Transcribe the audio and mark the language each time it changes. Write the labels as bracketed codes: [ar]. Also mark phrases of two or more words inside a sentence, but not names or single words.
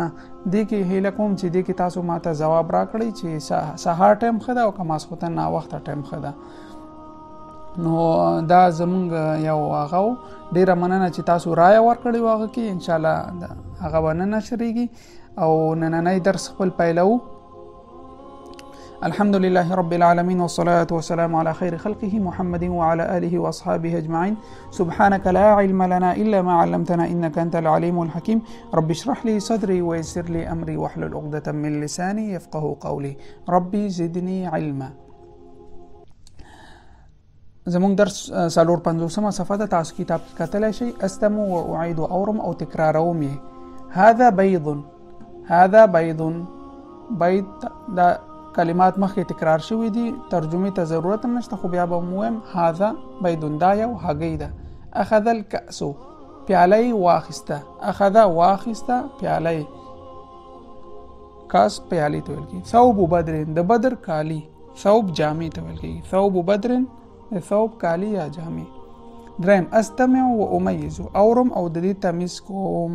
[ps] دې کې هیله کوم چې دې کې تاسو ماته ځواب راکړئ چې سهار ټایم ښه ده او که ماسخوتن ناوخته ټایم ښه ده. نو دا زمونږ یو هغه و، ډېره مننه چې تاسو رایه ورکړې وه هغه کې، انشاءالله هغه به نه نشریږي. او نننی درس خپل پیلو. [ar] الحمد لله رب العالمين والصلاة والسلام على خير خلقه محمد وعلى آله وأصحابه أجمعين. سبحانك لا علم لنا إلا ما علمتنا إنك أنت العليم الحكيم. رب اشرح لي صدري ويسر لي أمري واحلل عقدة من لساني يفقه قولي. ربي زدني علما. [ps] زمونږ درس 450 صفحه ده، تاسو کتاب کتلی شئ. [ar] استمع واعيد [ps] اورم او تکراروم یې. [ar] هذا بيض، هذا بيض، بيض [ps] دا کلمات مخکې تکرار شوي دي، ترجمې ته ضرورت هم نشته، خو بیا به مو وایم [ar] هذا بيض [ps] دا یو هګۍ ده. [ar] اخذ الکأس [ps] پیاله یې واخیسته، اخذ واخیسته پیاله یې، کاس پیالې ته ویل کېږي. [ar] ثوب بدر [ps] د بدر کالی، ثوب جامې ته ویل کېږي. [ar] ثوب بدر [ps] د ثوب کالی یا جامې. دریم [ar] استمع و امیز، [ps] اورم او د دې تمیز کوم.